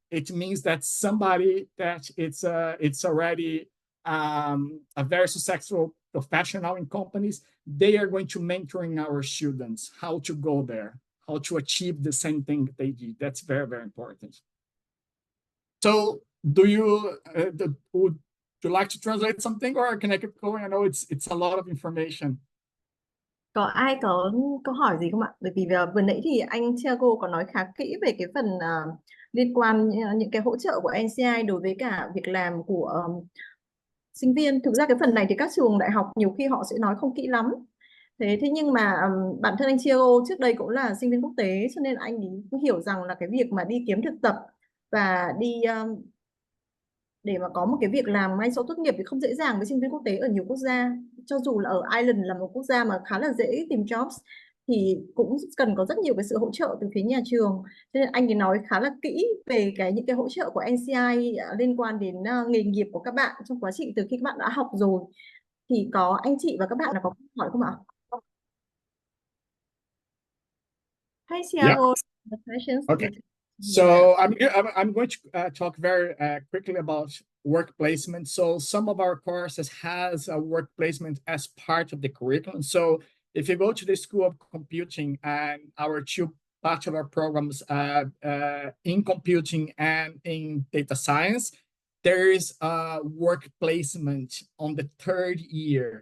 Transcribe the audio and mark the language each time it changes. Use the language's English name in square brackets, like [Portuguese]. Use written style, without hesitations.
[English] It means that somebody that it's already a very successful professional in companies, they are going to mentoring our students how to go there, how to achieve the same thing they did. That's very, very important. So would you like to translate something, or can I keep going? I know it's a lot of information. [Vietnamese] Có ai có câu hỏi gì không ạ? Bởi vì vừa nãy thì anh Thiago có nói khá kỹ về cái phần liên quan những cái hỗ trợ của NCI đối với cả việc làm của sinh viên. Thực ra cái phần này thì các trường đại học nhiều khi họ sẽ nói không kỹ lắm. Thế nhưng mà bản thân anh Thiago trước đây cũng là sinh viên quốc tế, cho nên anh cũng hiểu rằng là cái việc mà đi kiếm thực tập và đi để mà có một cái việc làm ngay sau tốt nghiệp thì không dễ dàng với sinh viên quốc tế ở nhiều quốc gia. Cho dù là ở Ireland là một quốc gia mà khá là dễ tìm jobs thì cũng cần có rất nhiều cái sự hỗ trợ từ phía nhà trường. Cho nên anh ấy nói khá là kỹ về những cái hỗ trợ của NCI liên quan đến nghề nghiệp của các bạn trong quá trình từ khi các bạn đã học rồi. Thì có anh chị và các bạn là có câu hỏi không ạ? [English] Hi Thiago, the questions. Okay. So I'm going to talk very quickly about work placement. So some of our courses has a work placement as part of the curriculum. So if you go to the School of Computing and our two bachelor programs in computing and in data science, there is a work placement on the third year.